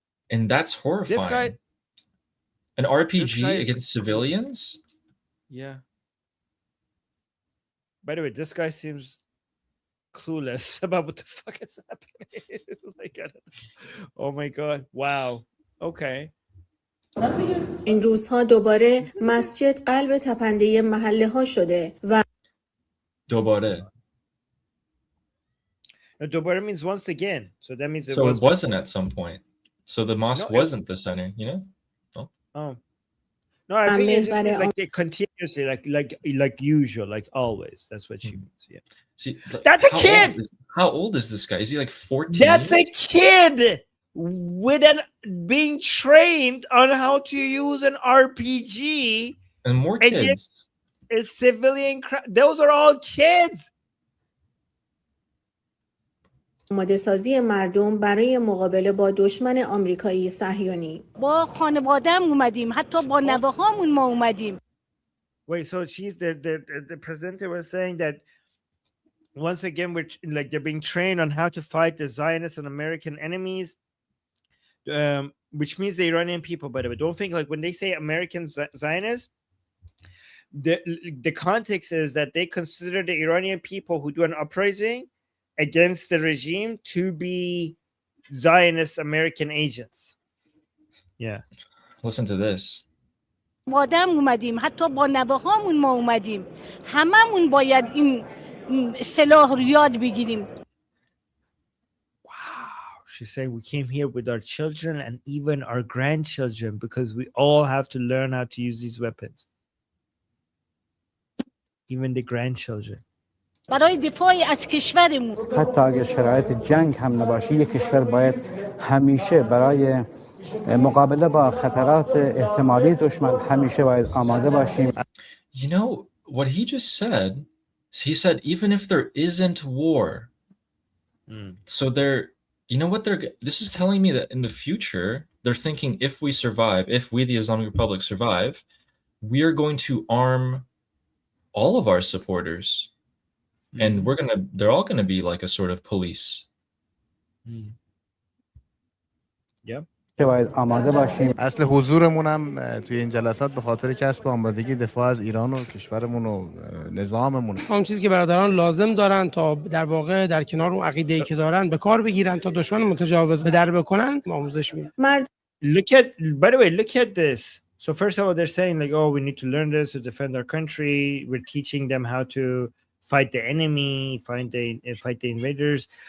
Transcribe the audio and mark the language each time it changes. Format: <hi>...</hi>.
<en>And that's horrifying. An RPG against civilians? Yeah. By the way, this guy seems clueless about what the fuck is happening. Like, I don't know. Oh my God. Wow. Okay.</en> <fa>این روزها دوباره مسجد قلب تپنده محله ها شده و Dobare.</fa> <en>Dobare means once again. So that means it wasn't at some point. So the mosque wasn't the center, you know? Oh. No, I think it just means like they continuously, like usual, like always. That's what she means. Yeah. See, that's a kid. How old is this guy? Is he like 14? That's a kid being trained on how to use an RPG. And more kids. A civilian those are all kids.</en> <fa>آماده سازی مردم برای مقابله با دشمن آمریکایی صهیونی. با خانواده‌ام اومدیم، حتی با نوه‌هامون ما اومدیم.</fa> <en>Wait, so she's the presenter was saying that once again they're being trained on how to fight the Zionist and American enemies, which means the Iranian people. By the way, don't think like when they say American Zionists. The context is that they consider the Iranian people who do an uprising against the regime to be Zionist American agents. Yeah. Listen to this.</en> <fa>وادم اومدیم، حتی با نوه‌هامون ما اومدیم. هممون باید این سلاح رو یاد بگیریم.</fa> <en>Wow. She's saying we came here with our children and even our grandchildren because we all have to learn how to use these weapons. Even the grandchildren.</en> <fa>برای دفاع از کشورمون. حتی اگه شرایط جنگ هم نباشه یک کشور باید همیشه برای مقابله با خطرات احتمالی دشمن همیشه باید آماده باشیم.</fa> <en>You know what he just said? He said even if there isn't war. So you know what this is telling me that in the future they're thinking if we survive, if we the Islamic Republic survive, we are going to arm all of our supporters and they're all going to be like a sort of police. Yeah.</en> <fa>باید آماده باشیم. اصل حضورمون هم توی این جلسات به خاطر کسب آمادگی دفاع از ایران و کشورمون و نظاممون. اون چیزی که برادران لازم دارن تا در واقع در کنار اون عقیده‌ای که دارن به کار بگیرن تا دشمن متجاوز به در بکنن آموزش میدن.</fa> <en>By the way, look at this. So first of all, they're saying like, oh, we need to learn this to defend our country. We're teaching them how to fight the enemy, fight the invaders.</en>